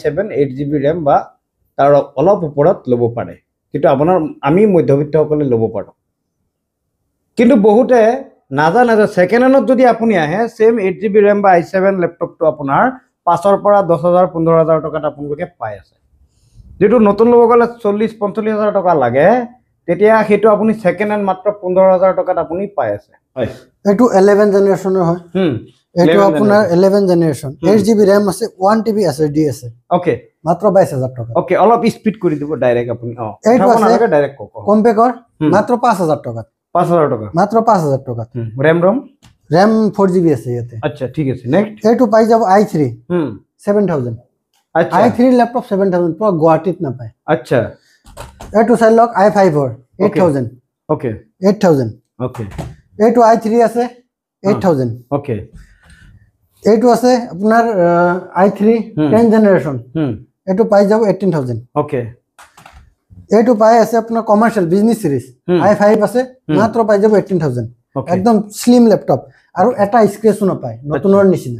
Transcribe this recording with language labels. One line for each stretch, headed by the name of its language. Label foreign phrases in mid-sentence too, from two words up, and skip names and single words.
Assamese: 8GB RAM বা তাৰ অলপ ওপৰত লব পাৰে কিন্তু আপোনাৰ আমি মধ্যবিত্তসকলে লব পাৰো কিন্তু বহুতে নাজানে যে
English: second handত
Assamese: যদি আপুনি আহে সেম 8GB RAM বা i7 ল্যাপটপটো আপোনাৰ 5 পৰা 10000 15000 টকাত আপোনালোকে পাই আছে যেটো নতুন লব গলে 40-45,000 টকা লাগে তেতিয়া হেতু আপুনি
English: second hand
Assamese: মাত্ৰ 15000 টকাত আপুনি পাই আছে হয় এটো 11 জেনাৰেশনৰ হয় এটো আপোনাৰ 11 জেনাৰেশন 8GB RAM আছে 1TB SSD আছে ওকে মাত্ৰ 22000 টকা ওকে অলপ স্পিড কৰি দিব ডাইৰেক্ট আপুনি এইটো আছে ডাইৰেক্ট কক কম্পেকৰ মাত্ৰ 5000 টকা 5000 টকা মাত্ৰ 5000 টকা RAM 4GB আছে ইয়াতে আচ্ছা ঠিক আছে নেক্সট এটো পাই যাব i3 7000 আচ্ছা i3 ল্যাপটপ 7000 পুৰা গুৱাহাটীত না পায় আচ্ছা এটো চাই লওক i5 8000 ওকে 8000 ওকে এটো i3 আছে 8000 ওকে এটো আছে আপোনাৰ i3 10 জেনাৰেশন এটো পাই যাব 18000 ওকে এটো পাই আছে আপোনাৰ
English: commercial business series
Assamese: i5 আছে মাত্ৰ পাই যাব 18000 একদম
English: slim laptop
Assamese: আৰু এটা স্ক্ৰেচও নাপায় নতুনৰ নিচিনা